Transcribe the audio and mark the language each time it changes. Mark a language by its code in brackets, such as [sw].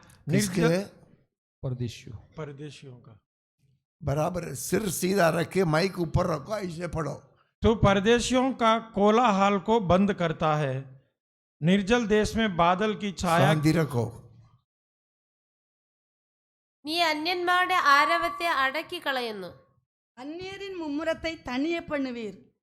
[hi] किसके? परदेशियों का। बराबर सिर सीधा रख के माइक ऊपर रखो, ऐसे पढ़ो। तो परदेशियों का कोलाहल को बंद करता है, निर्जल देश में बादल की छाया। शांति रखो। [ml] നീ അന്യന്മാരുടെ ആരവത്തെ അടക്കി കളയുന്നു. [ta] அந்நியரின் மும்முரத்தை தனியே பண்ணுவீர்.